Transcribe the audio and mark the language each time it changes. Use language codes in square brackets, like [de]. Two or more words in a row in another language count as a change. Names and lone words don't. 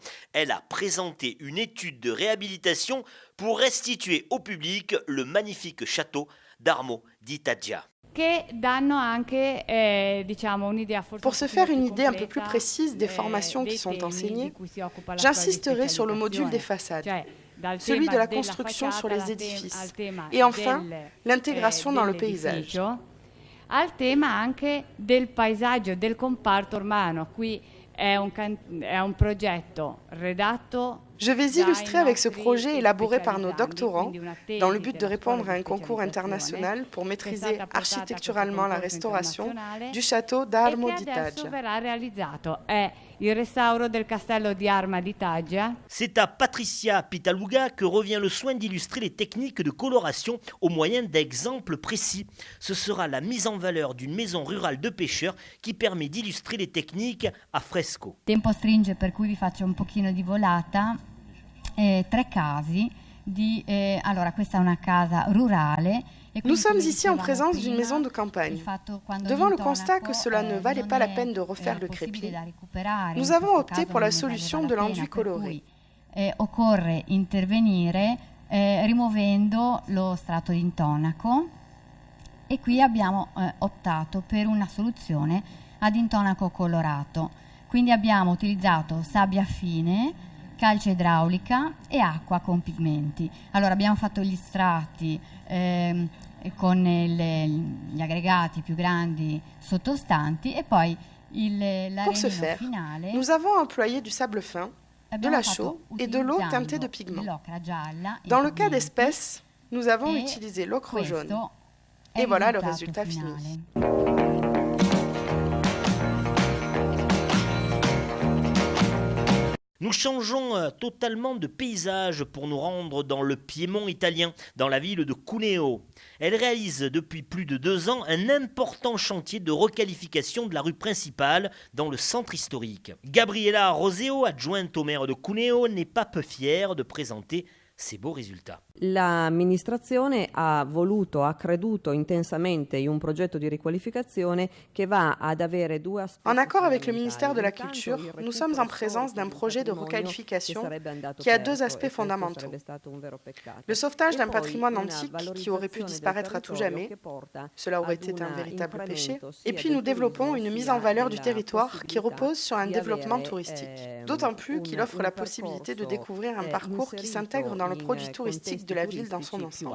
[fr] Elle a présenté une étude de réhabilitation pour restituer au public le magnifique château d'Armo di Taggia. Pour se faire une idée un peu plus précise des formations qui sont enseignées, j'insisterai sur le module des façades, celui de la construction sur les édifices et enfin l'intégration dans le paysage. [it] Al tema anche del paesaggio, del comparto urbano. Qui è un progetto redatto. [fr] Je vais illustrer avec ce projet élaboré par nos doctorants dans le but de répondre à un concours international pour maîtriser architecturalement la restauration du château d'Armo di Taggia. C'est à Patricia Pitaluga que revient le soin d'illustrer les techniques de coloration au moyen d'exemples précis. Ce sera la mise en valeur d'une maison rurale de pêcheurs qui permet d'illustrer les techniques [it] a fresco. Tempo stringe per cui vi faccio un pochino di volata. 3 casi di allora questa è una casa rurale. [fr] Nous sommes ici en présence d'une maison de campagne. Devant le constat que cela ne valait pas la peine de refaire le crépi, nous avons opté pour la solution de l'enduit coloré. [it] Occorre intervenire rimuovendo lo strato di intonaco e qui abbiamo optato per una soluzione ad intonaco colorato. Quindi abbiamo utilizzato sabbia fine, calce idraulica e acqua con pigmenti. Allora abbiamo fatto gli strati con gli aggregati più grandi sottostanti e poi [fr] Pour ce faire, nous avons employé du sable fin, de la chaux et de l'eau teintée de pigments. Dans le cas d'espèces, nous avons utilisé l'ocre jaune. Et voilà le résultat fini. Nous changeons totalement de paysage pour nous rendre dans le Piémont italien, dans la ville de Cuneo. Elle réalise depuis plus de 2 ans un important chantier de requalification de la rue principale dans le centre historique. Gabriella Roseo, adjointe au maire de Cuneo, n'est pas peu fière de présenter ces beaux résultats. [it] L'amministrazione ha creduto intensamente in un progetto di riqualificazione che va ad avere 2 aspetti. [fr] En accord avec le ministère de la Culture, nous sommes en présence d'un projet de requalification qui a 2 aspects fondamentaux. Le sauvetage d'un patrimoine antique qui aurait pu disparaître à tout jamais, cela aurait été un véritable péché, et puis nous développons une mise en valeur du territoire qui repose sur un développement touristique, d'autant plus qu'il offre la possibilité de découvrir un parcours qui s'intègre dans le produit touristique de la ville dans son ensemble.